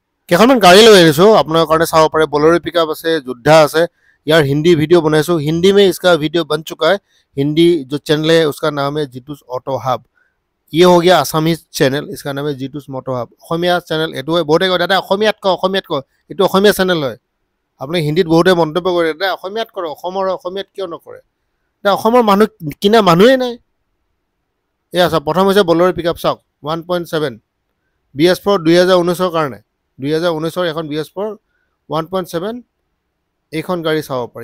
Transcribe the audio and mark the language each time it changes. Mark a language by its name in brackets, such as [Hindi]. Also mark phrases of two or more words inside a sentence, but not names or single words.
[Assamese] কেইখনমান গাড়ী লৈ আহিছোঁ আপোনাৰ কাৰণে চাব পাৰে। বলেৰো পিকআপ আছে, যোদ্ধা আছে। [Hindi] यार हिंदी वीडियो बनाइছো, हिंदी में इसका वीडियो बन चुका है। हिंदी जो चैनल है उसका नाम है जीतूस ऑटो हब। ये हो गया [English] Assamese channel, [Hindi] इसका नाम है जीतूस मोटो हब। [Assamese] অসমীয়া চেনেল এইটো বহুতে কয় দাদা অসমীয়াত কয়, এইটো অসমীয়া চেনেল হয়। আপুনি হিন্দীত বহুতে মন্তব্য কৰে দাদা অসমীয়াত কৰে, অসমীয়াত কিয় নকৰে? দাদা অসমৰ মানুহ কিনা মানুহেই নাই। এয়া চাওক, প্ৰথম হৈছে বলেৰো পিকআপ চাওক 1.7 BS4 2019 কাৰণে, 2019 এখন BS4 1.7 এইখন গাড়ী চাব পাৰি।